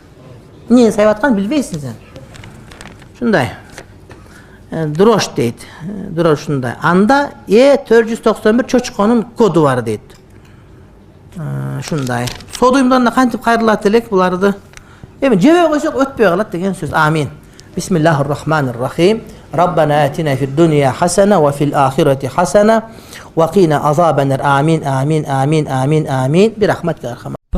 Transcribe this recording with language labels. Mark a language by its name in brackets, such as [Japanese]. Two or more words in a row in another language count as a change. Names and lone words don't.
[Kyrgyz] Эмнени сайып атканын билбейсиң сен. Ушундай. Дрож дейт. Дрож ушундай. Анда E491 чочконун коду бар дейт. Ушундай. Сот уюмдарына кантип кайрылат элек буларды. Жебей койсок өтпөй калат деген сөз. Амин. [Arabic] بسم الله الرحمن الرحيم. ربنا آتنا في الدنيا حسنة وفي الآخرة حسنة وقنا عذاب النار. آمين آمين آمين آمين آمين. [Kyrgyz] Bir rahmetka.